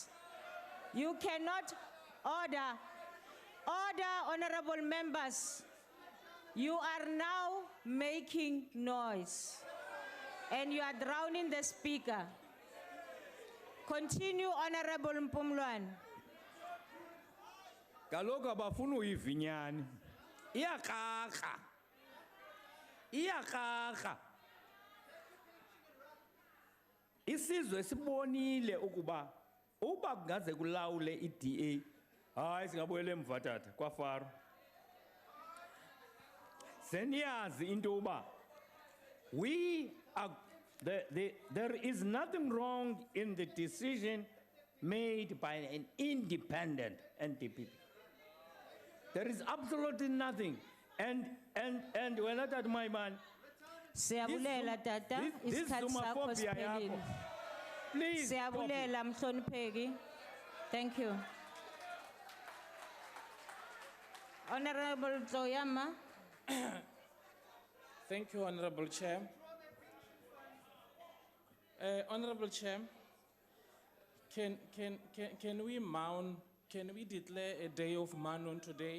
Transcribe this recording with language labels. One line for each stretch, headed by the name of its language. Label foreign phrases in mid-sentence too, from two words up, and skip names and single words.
English: You cannot. Order. Order, honorable members. You are now making noise. And you are drowning the speaker. Continue, Honorable Mpumlwana.
Xhosa: Kaloku abafuna uyivinyani. Iyakrakra. isizwe sibonile ukuba uba kungaze kulawule i-DA, hayi singabuyela emva tata kwaFaro. Seniyazi into yoba
English: there is nothing wrong in the decision made by an independent NDP. There is absolutely nothing. And when I tell my man,
Xhosa: Siyabulela tata, this isikhathi sakho xenophobia siphelile. yakho,
English: please stop it.
Xhosa: Siyabulela mhlonipheki.
English: Thank you. Honorable Tloyama. Thank you, Honorable Chair. Honorable Chair, can we declare a day of mourning today?